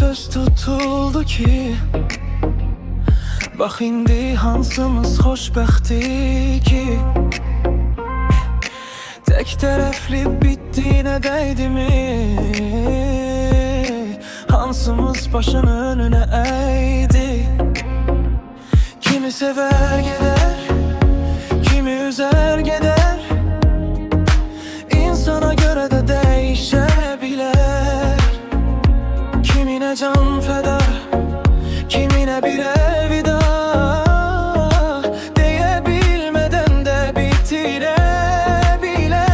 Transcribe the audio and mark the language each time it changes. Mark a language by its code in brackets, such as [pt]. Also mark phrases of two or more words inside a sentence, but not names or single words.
[az] tutuldu ki, bax indi hansımız xoşbəxtdir ki. Tek tərəfli bitdiyinə dəydimi? Hansımız başını önünə əydi? [tr] Kimi sever gider, kimi üzer gider. İnsana göre de değişebilir. Kimine can feda, kimine bir elveda diyebilmeden de bitirebilir.